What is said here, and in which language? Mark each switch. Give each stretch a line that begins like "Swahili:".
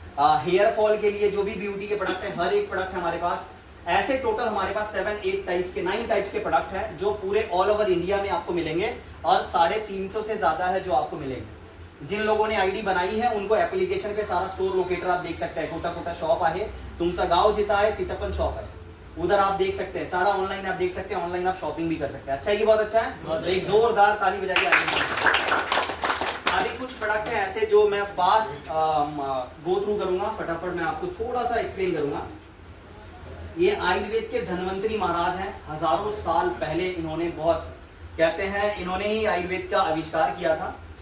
Hindi: Hair fall के लिए जो भी ब्यूटी के प्रोडक्ट है, हर एक प्रोडक्ट है हमारे पास. ऐसे टोटल हमारे पास 7-8 टाइप्स के 9 टाइप्स के प्रोडक्ट हैं जो पूरे ऑल ओवर इंडिया में आपको मिलेंगे और 350 से ज्यादा है जो आपको मिलेंगे. जिन लोगों ने आईडी बनाई है उनको एप्लीकेशन पे सारा स्टोर लोकेटर आप देख सकते हैं.
Marathi: कोटा कोटा शॉप आहे, तुमचा गाव जिथं आहे तिथं पण शॉप है,
Hindi: उधर आप देख सकते हैं. सारा ऑनलाइन आप देख सकते हैं, ऑनलाइन आप शॉपिंग भी कर सकते हैं. अच्छा है कि बहुत अच्छा है? एक जोरदार ताली बजा के अभी कुछ प्रोडक्ट हैं ऐसे जो मैं
English: fast go through
Hindi: करूंगा, फटाफट मैं आपको थोड़ा सा एक्सप्लेन करूंगा. ये आयुर्वेद के धन्वंतरी महाराज हैं. हजारों साल पहले इन्होंने बहुत कहते हैं इन्होंने ही आयुर्वेद का आविष्कार किया था.